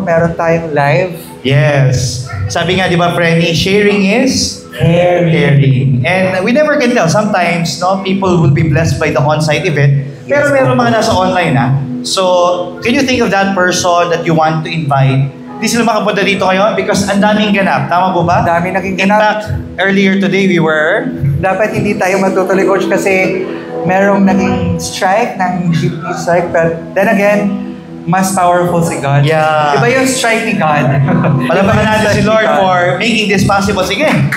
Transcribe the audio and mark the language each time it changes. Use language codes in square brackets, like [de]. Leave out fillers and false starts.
[tl] Meron tayong live. Yes. Sabi nga, di ba, Frenny, [en] sharing is caring. And we never can tell. Sometimes, people will be blessed by the on-site event. [tl] Pero meron mga nasa online, [en] So, can you think of that person that you want to invite? [tl] Di sila makapunta dito ngayon because ang daming ganap. Tama po ba? Dami naging [en] ganap. In fact, earlier today we were... [tl] Dapat hindi tayo matutuloy, Coach, kasi merong naging strike, ng jeepney strike. [en] But then again, mas powerful si God. Yeah. [tl] Iba yung strike ni God. Palapakan natin si Lord [en] for making this possible. [tl] Sige.